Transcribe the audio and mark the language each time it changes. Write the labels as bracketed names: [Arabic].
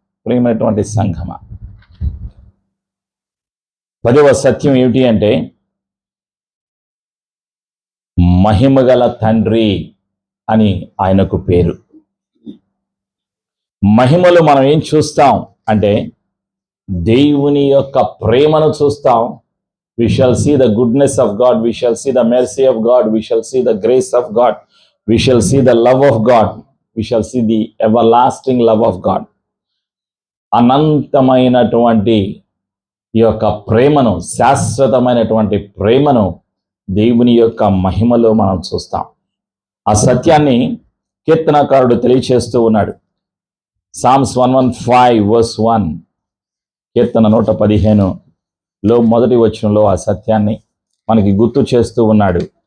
[Telugu] ప్రియమైనటువంటి సంఘమ, 10వ సత్యం ఏమిటి అంటే మహిమగల తండ్రి అని ఆయనకు పేరు. మహిమలో మనం ఏం చూస్తాం అంటే దేవుని యొక్క ప్రేమను చూస్తాం. [English] We shall see the goodness of God, we shall see the mercy of God, we shall see the grace of God, we shall see the love of God, we shall see the everlasting love of God. [Telugu] అనంతమైనటువంటి ఈ యొక్క ప్రేమను, శాశ్వతమైనటువంటి ప్రేమను దేవుని యొక్క మహిమలో మనం చూస్తాం. ఆ సత్యాన్ని కీర్తనకారుడు తెలియచేస్తూ ఉన్నాడు. Psalms 115:1, కీర్తన 115లో మొదటి వచనంలో ఆ సత్యాన్ని మనకి గుర్తు చేస్తూ ఉన్నాడు.